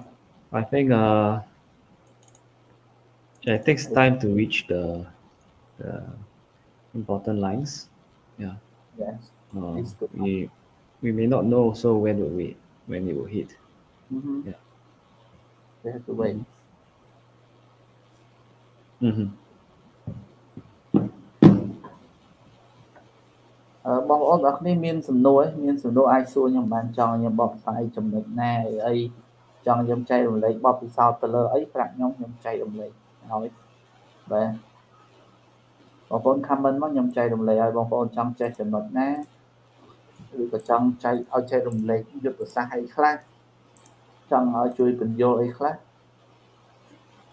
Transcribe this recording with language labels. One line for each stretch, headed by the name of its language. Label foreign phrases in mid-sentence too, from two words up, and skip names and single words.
English: I think it takes time to reach the important lines. Yeah. Yes, Uh, these two. we we may not know so when it will hit. Mm-hmm. Yeah. We have to wait. Mm-hmm. Mm-hmm.
Khmer: បងប្អូនទាំងអស់គ្នាមានសំណួរអាចសួរខ្ញុំបានចង់ខ្ញុំបកស្រាយចំណុចណាអីចង់ខ្ញុំចែករំលែកបទពិសោធន៍ទៅលើអីប្រាប់ខ្ញុំចែករំលែកឲ្យបាទបងប្អូន comment មកខ្ញុំចែករំលែកឲ្យបងប្អូនចង់ចេះចំណុចណាឬក៏ចង់ចែករំលែកយុទ្ធសាស្ត្រអីខ្លះចង់ឲ្យជួយពន្យល់អីខ្លះ